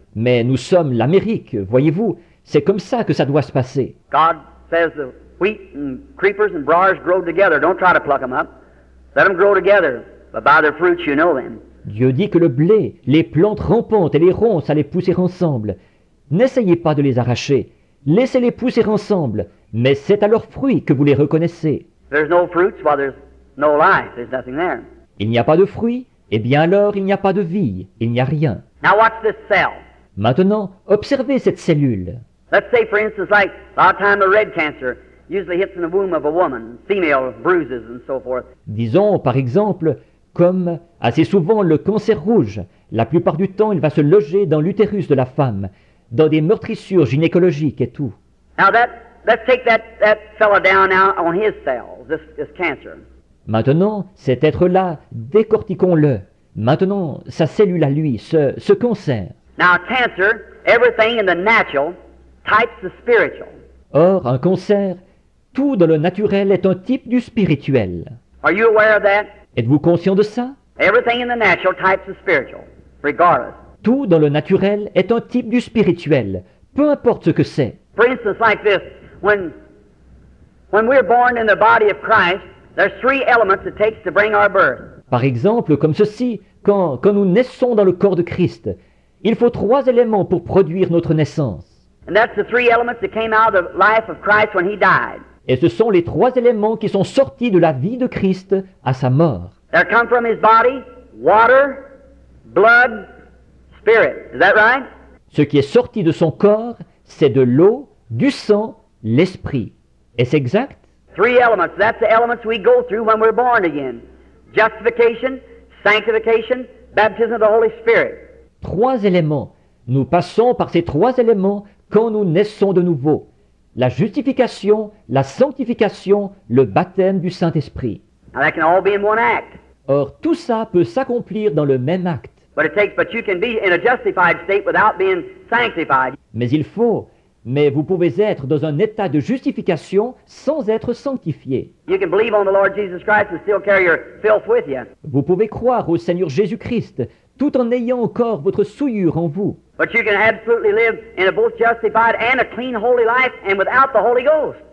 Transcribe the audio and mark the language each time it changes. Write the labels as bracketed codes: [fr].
[fr] Mais nous sommes l'Amérique, voyez-vous. C'est comme ça que ça doit se passer. [en] God says the wheat and creepers and briars grow together. Don't try to pluck them up. Let them grow together. But by their fruits you know them. [fr] Dieu dit que le blé, les plantes rampantes et les ronces allaient pousser ensemble. N'essayez pas de les arracher. Laissez-les pousser ensemble. Mais c'est à leurs fruits que vous les reconnaissez. [en] There's no fruits, well, there's no life. There's nothing there. [fr] Il n'y a pas de fruits, eh bien alors il n'y a pas de vie. Il n'y a rien. [en] Now watch this cell. [fr] Maintenant, observez cette cellule. [en] Let's say, for instance, like a lot of time the red cancer usually hits in the womb of a woman, female bruises and so forth. [fr] Disons, par exemple, comme assez souvent le cancer rouge. La plupart du temps, il va se loger dans l'utérus de la femme, dans des meurtrissures gynécologiques et tout. [en] Now let's take that fella down now on his cells, this cancer. [fr] Maintenant, cet être-là, décortiquons-le. Maintenant, sa cellule à lui, ce cancer. [en] Now cancer, everything in the natural types the spiritual. [fr] Or, un cancer, tout dans le naturel est un type du spirituel. [en] Are you aware of that? [fr] Êtes-vous conscient de ça? [en] Everything in the natural types the spiritual, regardless. [fr] Tout dans le naturel est un type du spirituel, peu importe ce que c'est. [en] For instance, like this, when we're born in the body of Christ, there's three elements it takes to bring our birth. [fr] Par exemple, comme ceci, quand nous naissons dans le corps de Christ, il faut 3 éléments pour produire notre naissance. [en] And that's the three elements that came out of the life of Christ when he died. [fr] Et ce sont les 3 éléments qui sont sortis de la vie de Christ à sa mort. [en] There come from his body water, blood, spirit. Is that right? [fr] Ce qui est sorti de son corps, c'est de l'eau, du sang, l'esprit. Est-ce exact? [en] Three elements. That's the elements we go through when we're born again. Justification, sanctification, baptism of the Holy Spirit. 3 [fr] éléments. Nous passons par ces 3 éléments quand nous naissons de nouveau. La justification, la sanctification, le baptême du Saint-Esprit. [en] Now that can all be in one act. [fr] Or, tout ça peut s'accomplir dans le même acte. [en] But you can be in a justified state without being sanctified. [fr] Mais vous pouvez être dans un état de justification sans être sanctifié. [en] You can believe on the Lord Jesus Christ and still carry your filth with you. [fr] Vous pouvez croire au Seigneur Jésus-Christ tout en ayant encore votre souillure en vous. [en] But you can absolutely live in a both justified and a clean holy life and without the Holy Ghost.